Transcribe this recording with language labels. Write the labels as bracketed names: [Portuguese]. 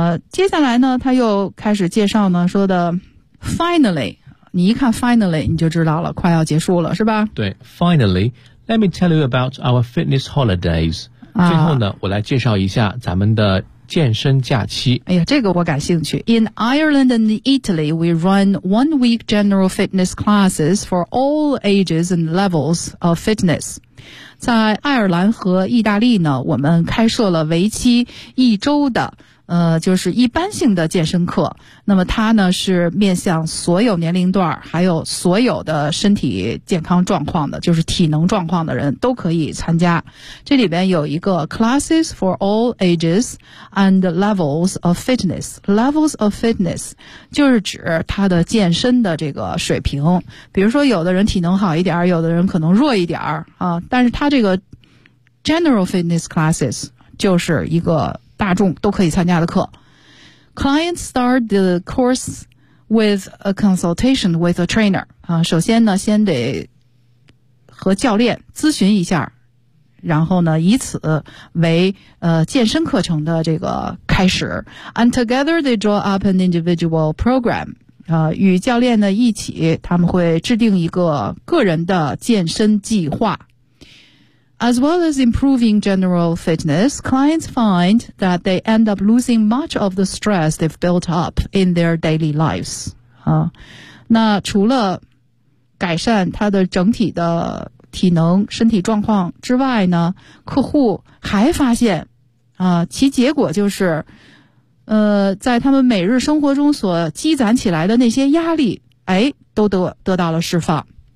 [Chinese] 接下来呢，他又开始介绍呢，说的 finally， 你一看 finally， 你就知道了，快要结束了，是吧？ [English] 对 ，finally， let me tell you about our fitness holidays、啊。 [Chinese] 最后呢，我来介绍一下咱们的健身假期。哎呀，这个我感兴趣。 [English] In Ireland and Italy, we run one-week general fitness classes for all ages and levels of fitness. [Chinese] 在爱尔兰和意大利呢，我们开设了为期一周的，就是一般性的健身课。那么它呢，是面向所有年龄段，还有所有的身体健康状况的，就是体能状况的人都可以参加。这里边有一个 [English] classes for all ages and levels of fitness. Levels of fitness [Chinese] 就是指他的健身的这个水平。比如说有的人体能好一点，有的人可能弱一点啊。但是他这个 [English] general fitness classes [Chinese] 就是一个大众都可以参加的课。 [English] Clients start the course with a consultation with a trainer. [Chinese] 首先呢先得和教练咨询一下，然后呢以此为健身课程的这个开始。 [English] And together they draw up an individual program. [Chinese] 与教练呢一起，他们会制定一个个人的健身计划。 [English] As well as improving general fitness, clients find that they end up losing much of the stress they've built up in their daily lives. [Chinese] 那除了改善他的整体的体能、身体状况之外呢，客户还发现，其结果就是，在他们每日生活中所积攒起来的那些压力，哎，都得到了释放。